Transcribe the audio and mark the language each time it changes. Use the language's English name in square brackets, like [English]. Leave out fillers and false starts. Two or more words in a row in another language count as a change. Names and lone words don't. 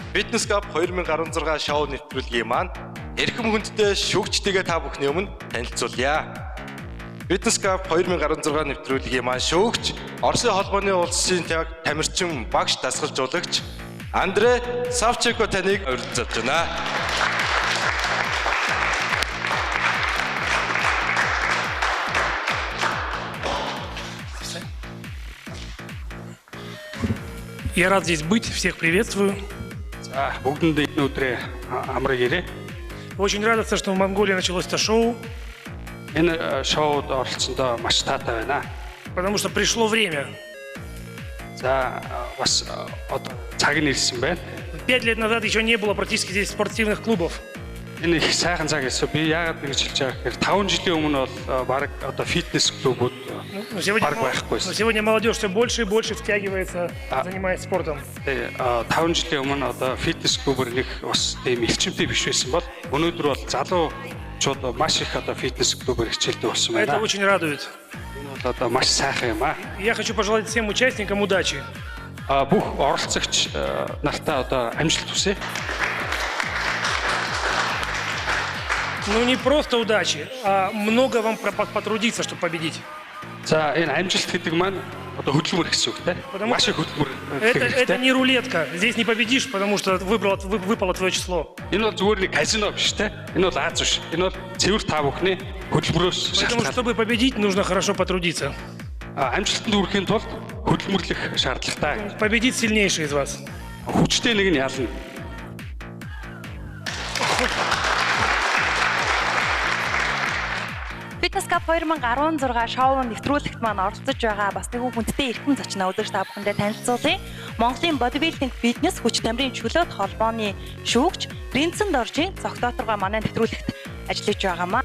[Mongolian] Fitness Cup 2016 шоу нэвтрүүлгийн маань эрхэм хүндтэй шүүгчдийгээ та бүхний өмнө танилцуулъя. Fitness Cup 2016 нэвтрүүлгийн маань шүүгч Оросын холбооны улсын тамирчин багш дасгалжуулагч Андрей Савченко таныг урьдчилж байна. [Russian] Я рад здесь быть, всех приветствую. Очень радостно, что в Монголии началось это шоу. Потому что пришло время. 5 лет назад еще не было практически здесь спортивных клубов. [Mongolian] Энэ их сайхан цаг гэсэн. Би яагаад ингэж хэлж байгаа гэхээр 5 жилийн өмнө бол баг одоо фитнес клубуд [Russian] Сегодня молодежь все больше и больше втягивается, занимается спортом. [Mongolian] 5 жилийн өмнө одоо фитнес клубэр нэг бас тийм эрчимтэй биш байсан бол өнөөдөр бол залуучууд маш их одоо фитнес клубэр хичээлдэг болсон байна. [Russian] Это очень радует. [Mongolian] Энэ бол одоо маш сайхан юм аа. [Russian] Я хочу пожелать всем участникам удачи. [Mongolian] Бүх оролцогч нартаа одоо амжилт хүсье. [Russian] Ну не просто удачи, а много вам потрудиться, чтобы победить. [Mongolian] За энэ амжилт гэдэг маань одоо хөдөлмөр гэсэн үг те. Маш их хөдөлмөр. [Russian] Это не рулетка. Здесь не победишь, потому что выпало твое число. [Mongolian] Энэ бол зүгээр нэг казино биш те. Энэ бол Аз биш. Энэ бол цэвэр та бүхний хөдөлмөрөөс шалтгаалсан. [Russian] Потому что чтобы победить, нужно хорошо потрудиться. [Mongolian] Амжилтанд хүрэхийн тулд хөдөлмөрлөх шаардлагатай. [Russian] Победит сильнейший из вас. [Mongolian] Хүчтэй нэг нь ялна. Fitness Cup 2016 шоу нэвтрүүлэгт маань оролцож байгаа бас нэг хүндтэй эрхэм зочноо өдөр та бүхэндээ танилцуулъя. Монголын бодибилдинг фитнес хүч тамирын чөлөөт холбооны шүүгч Принцэн Доржийн зохиоторгоо манай нэвтрүүлэгт ажиллаж байгаамаа.